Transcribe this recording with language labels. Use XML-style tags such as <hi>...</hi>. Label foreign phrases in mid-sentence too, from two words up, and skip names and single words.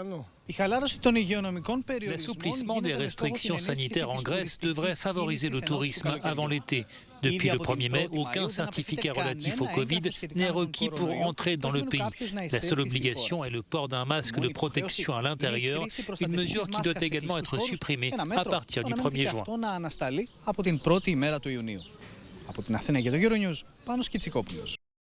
<fr>L'assouplissement des restrictions sanitaires en Grèce devrait favoriser le tourisme avant l'été. Depuis le 1er mai, aucun certificat relatif au Covid n'est requis pour entrer dans le pays. La seule obligation est le port d'un masque de protection à l'intérieur, une mesure qui doit également être supprimée à partir du 1er juin.</fr> <el>Από την πρώτη ημέρα του Ιουνίου. Από την Αθήνα για το Euronews, Πάνος Κιτσικόπουλος.</el>